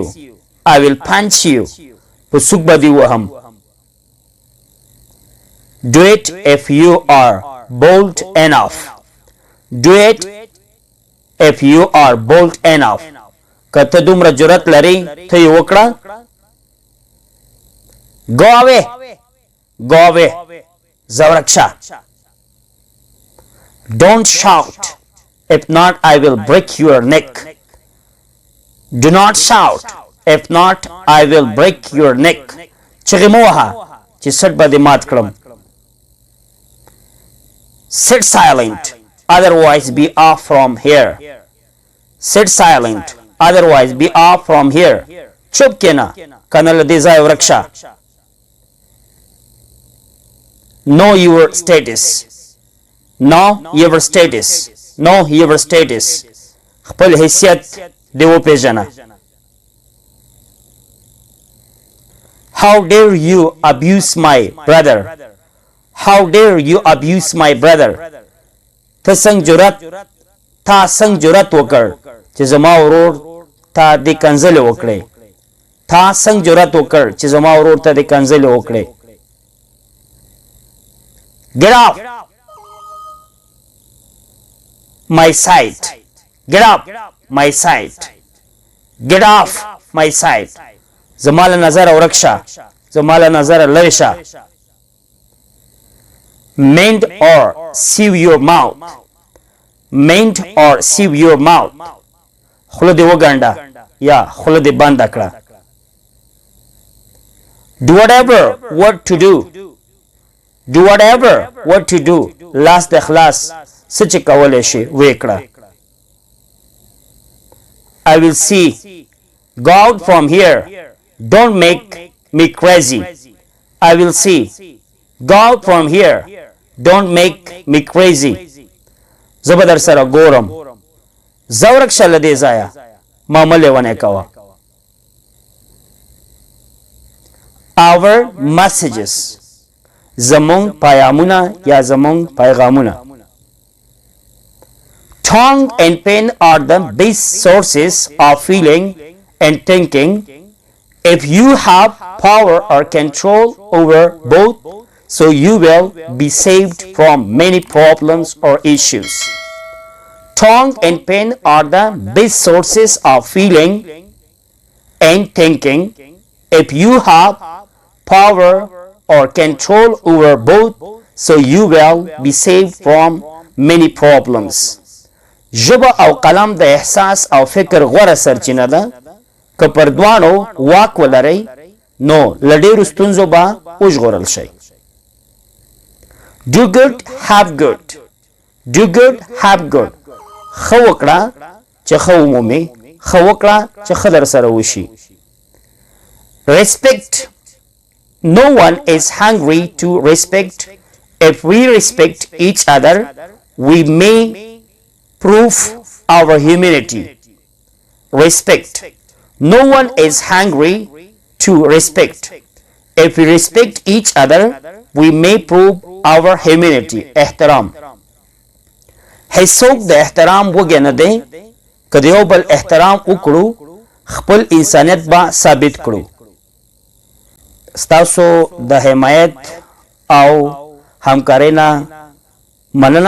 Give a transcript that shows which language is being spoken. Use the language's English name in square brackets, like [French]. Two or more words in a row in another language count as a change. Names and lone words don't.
[English] I will punch you. [Pashto] په سوک به دې وهم. [English] Do it if you are bold enough. Do it if you are bold enough. [Pashto] که ته دومره جرأت لرې ته یې وکړه. [English] Go away. Go away. [Pashto] ځه ورک شه. [English] Don't shout. If not, I will break your neck. Do not shout. If not, I will break your neck. [Pashto] چغې مه وهه چې سټ به دې مات کړم. [English] Sit silent. Otherwise be off from here. Sit silent. Otherwise be off from here. [Pashto] چوپ کېنه کنه له دې ځایه ورک شه. [English] Know your status. Know your status. Know your status. [Pashto] خپل حیثیت دې وپېژنه. [English] How dare you abuse my brother? How dare you abuse my brother? [Pashto] ته څنګه جرأت، تا څنګه جرأت وکړ چې زما ورور تا دې کنځلې وکړې. تا څنګه جرأت وکړ چې زما ورور ته د کنځلې وکړې. [English] Get off my sight. Get up my sight. Get off my sight. [Pashto] زما له نظره ورک شه، زما له نظره لرې شه. [English] Mend or sew your mouth. Mend or sew your mouth. [Pashto] خوله دې وګنډه یا خوله دې بنده کړه. [English] Do whatever what to do. Do whatever what to do. [Pashto] لاس د خلاص څه چې کولی شي ویې کړه. [English] I will see. Go out from here. Don't make me crazy. I will see. Go out from here. Don't make me crazy. [Pashto] زه به در سره ګورم. ځه ورک شه له دې ځایه، ما مه لیونی کوه. [English] Our messages. [Pashto] زمونږ پیامونه یا زمونږ پیغامونه. [English] Tongue and pen are the best sources of feeling and thinking. If you have power or control over both, so you will be saved from many problems or issues. Tongue and pen are the best sources of feeling and thinking. If you have power or control over both, so you will be saved from many problems. [Pashto] ژبه او قلم د احساس او فکر غوره سرچینه ده. که پر دواړو واک ولرئ نو له ډېرو ستونزو به وژغورل شئ. [English] Do good, have good. Do good, have good. [Pashto] ښه وکړه چې ښه ومومې، ښه وکړه چې ښه در سره وشي. [English] Respect. No one is hungry to respect. If we respect each other, we may prove our humanity. Respect. No one is hungry to respect. If we respect each other, we may prove our humanity. [Pashto] احترام. هیڅوک د احترام وږی نه دی. که د یو بل احترام وکړو خپل انسانیت به ثابت کړو. ستاسو د حمایت او همکارۍ نه مننه.